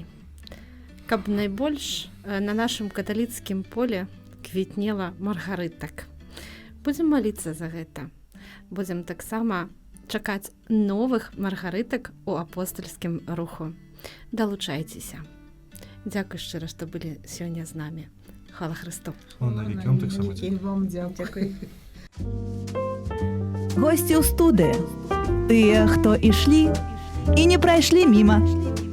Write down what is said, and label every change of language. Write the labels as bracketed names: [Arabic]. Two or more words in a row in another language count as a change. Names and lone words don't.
[Belarusian] Каб найбольш на нашым каталіцкім поле квітнела маргарытак. Будзем маліцца за гэта. Будзем таксама чакаць новых маргарытак у апостальскім руху. Далучайцеся. Дзякуй шчыра, што былі сёння з намі. [Ukrainian] Хвала Христу. Слава навіки, [Belarusian] вам таксама І вам дзякуй. Госці ў студыі. Тыя, хто ішлі і не прайшлі міма.